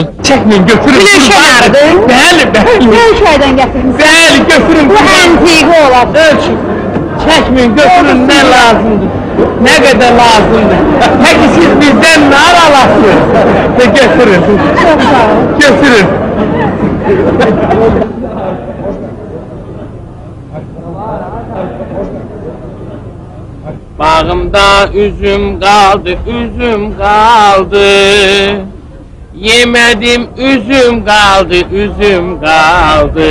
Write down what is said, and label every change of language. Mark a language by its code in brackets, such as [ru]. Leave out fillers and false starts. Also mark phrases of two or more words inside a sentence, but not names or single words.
[az] Çəkmin, götürün. Bir şeylərdir. Bəli. Bir şeydən gətirmişsin. Bəli, götürün. Bu antiqi olar. Ölçün. Çəkmin, götürün, nə lazımdır, nə qədər lazımdır. Peki siz bizdən nə alasınız? Götürün. [tr] Çok sağ ol. [az] Götürün. [tr] Bağımda üzüm kaldı, yemedim üzüm kaldı.